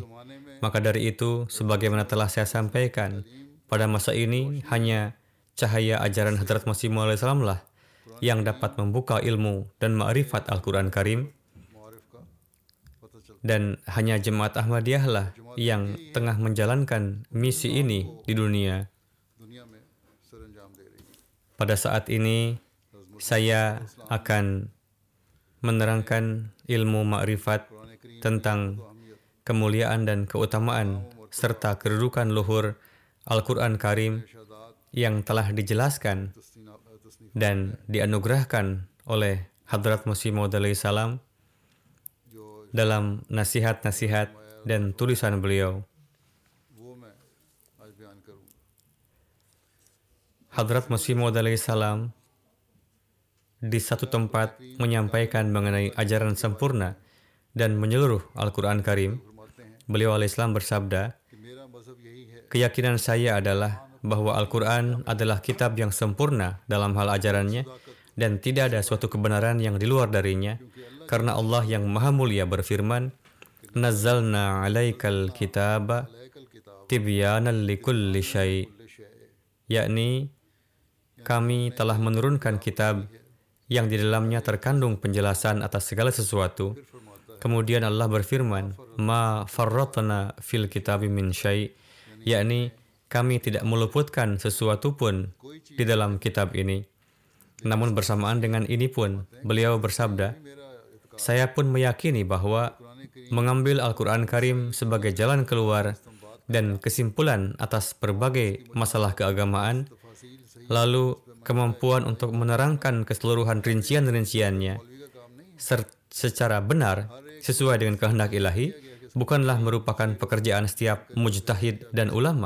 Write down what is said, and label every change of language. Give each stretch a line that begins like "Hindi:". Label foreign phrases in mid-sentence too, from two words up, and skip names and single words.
Indonesian: Maka dari itu, sebagaimana telah saya sampaikan, pada masa ini hanya cahaya ajaran Hadrat Masih Maud alaihissalam lah yang dapat membuka ilmu dan ma'rifat Al-Quran Karim. Dan hanya Jemaat Ahmadiyah lah yang tengah menjalankan misi ini di dunia.
Urdu: دنیا میں سر انجام دے رہی ہے.
Indonesian: Pada saat ini, saya akan menerangkan ilmu makrifat tentang kemuliaan dan keutamaan serta kedudukan luhur Al-Quran Karim yang telah dijelaskan dan dianugerahkan oleh Hadrat Masih Maud
Arabic: عليه السلام
Indonesian: dalam nasihat-nasihat dan tulisan beliau.
Urdu: وہ میں آج بیان کروں گا.
Indonesian: Hadrat Masih Maud
Arabic: عليه السلام
Indonesian: di satu tempat menyampaikan mengenai ajaran sempurna dan menyeluruh Al-Quran Karim. Beliau alaihissalam bersabda,
Urdu: کہ میرا مذہب یہی ہے
Indonesian: keyakinan saya adalah bahwa Al-Quran adalah kitab yang sempurna dalam hal ajarannya dan tidak ada suatu kebenaran yang di luar darinya, karena Allah yang Maha Mulia berfirman,
Arabic: نزلنا عليك الكتاب تبيانا لكل شيء',
Indonesian: yakni kami telah menurunkan kitab yang di dalamnya terkandung penjelasan atas segala sesuatu. Kemudian Allah berfirman,
Arabic: ما فرطنا في الكتاب من شيء',
Indonesian: yakni kami tidak meluputkan sesuatu pun di dalam kitab ini. Namun bersamaan dengan ini pun, beliau bersabda, saya pun meyakini bahwa mengambil Al-Quran Karim sebagai jalan keluar dan kesimpulan atas berbagai masalah keagamaan, lalu kemampuan untuk menerangkan keseluruhan rincian-rinciannya secara benar sesuai dengan kehendak ilahi, bukanlah merupakan pekerjaan setiap mujtahid dan ulama.